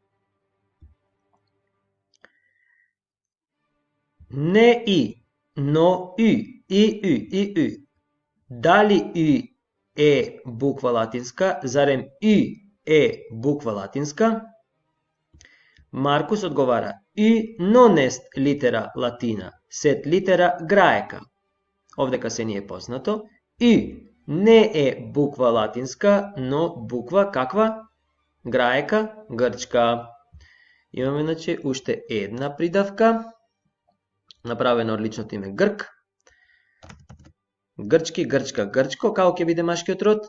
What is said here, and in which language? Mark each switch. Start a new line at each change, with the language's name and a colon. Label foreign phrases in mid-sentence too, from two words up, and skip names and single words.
Macedonian: Не и, но и ü. Дали ü е буква латинска, зарем ü е буква латинска? Маркус одговара,
Latin: ü non est litera latina, sed litera graeca.
Macedonian: Овдека се ни е познато. ü не е буква латинска, но буква каква? Граека, грчка. Имаме, значи, уште една придавка, направена од личното име Грк. Грчки, грчка, грчко, како ќе биде машкиот род?